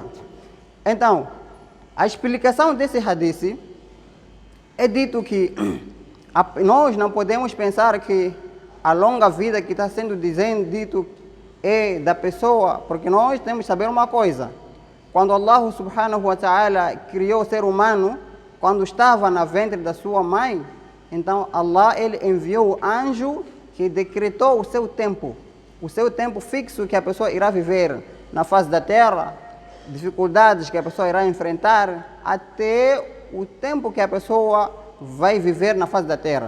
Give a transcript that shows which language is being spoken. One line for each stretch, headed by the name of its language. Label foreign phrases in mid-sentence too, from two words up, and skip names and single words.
Portuguese: Então, a explicação desse hadith é dito que nós não podemos pensar que a longa vida que está sendo dito é da pessoa, porque nós temos que saber uma coisa. Quando
Arabic: الله سبحانه وتعالى
Portuguese: criou o ser humano, quando estava na ventre da sua mãe, então Allah ele enviou o anjo que decretou o seu tempo fixo que a pessoa irá viver na face da terra, dificuldades que a pessoa irá enfrentar, até o tempo que a pessoa vai viver na face da terra.